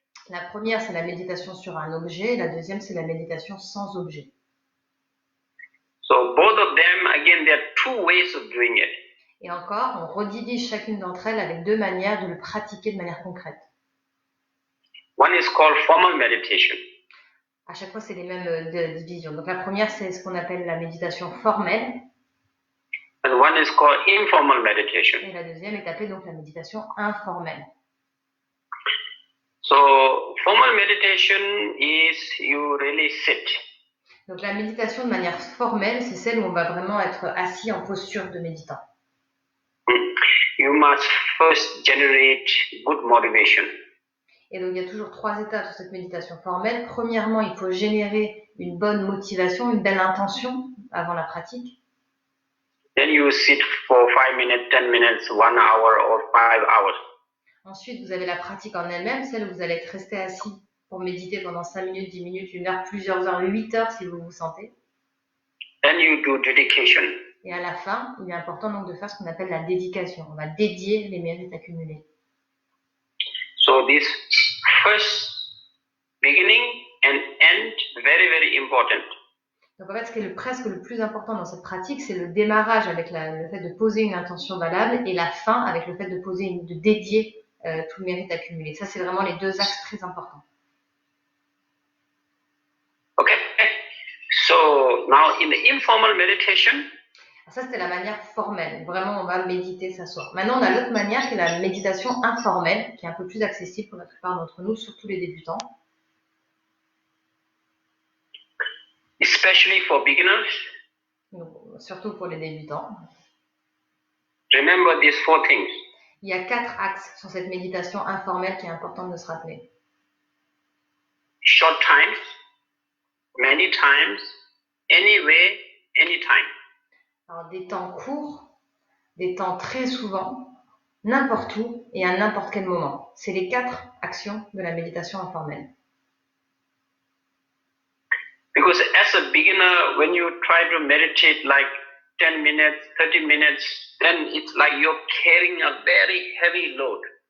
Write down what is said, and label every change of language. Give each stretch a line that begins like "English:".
French: La première, c'est la méditation sur un objet, et la deuxième, c'est la méditation sans objet.
English: So both of them, again, there are two ways of doing it.
French: Et encore, on redirige chacune d'entre elles avec deux manières de le pratiquer de manière concrète.
English: One is called formal meditation.
French: À chaque fois, c'est les mêmes divisions. Donc la première, c'est ce qu'on appelle la méditation formelle.
English: And one is called informal meditation.
French: Et la deuxième est appelée donc la méditation informelle.
English: So formal meditation is you really sit.
French: Donc la méditation de manière formelle, c'est celle où on va vraiment être assis en posture de méditant.
English: You must first generate good motivation.
French: Et donc il y a toujours trois étapes sur cette méditation formelle. Premièrement, il faut générer une bonne motivation, une belle intention avant la pratique.
English: Then you sit for 5 minutes, 10 minutes, 1 hour or 5 hours.
French: Ensuite, vous avez la pratique en elle-même, celle où vous allez être resté assis pour méditer pendant 5 minutes, 10 minutes, 1 heure, plusieurs heures, 8 heures si vous vous sentez.
English: Then you do dedication.
French: Et à la fin, il est important donc de faire ce qu'on appelle la dédication. On va dédier les mérites accumulés.
English: So this first beginning and end, very, very important.
French: Donc en fait, ce qui est presque le plus important dans cette pratique, c'est le démarrage avec le fait de poser une intention valable et la fin avec le fait de dédier tout le mérite accumulé. Ça, c'est vraiment les deux axes très importants.
English: Okay. So now in the informal meditation,
French: ça, c'était la manière formelle. Vraiment, on va méditer, s'asseoir. Maintenant, on a l'autre manière qui est la méditation informelle, qui est un peu plus accessible pour la plupart d'entre nous, surtout les débutants.
English: Especially for beginners.
French: Donc, surtout pour les débutants.
English: Remember these 4 things.
French: Il y a 4 axes sur cette méditation informelle qui est important de se rappeler.
English: Short times, many times, anyway, anytime.
French: Alors, des temps courts, des temps très souvent, n'importe où et à n'importe quel moment. C'est les 4 actions de la méditation informelle.
English: Because as a beginner, when you try to meditate like 10 minutes, 30 minutes, then it's like you're carrying a very heavy load.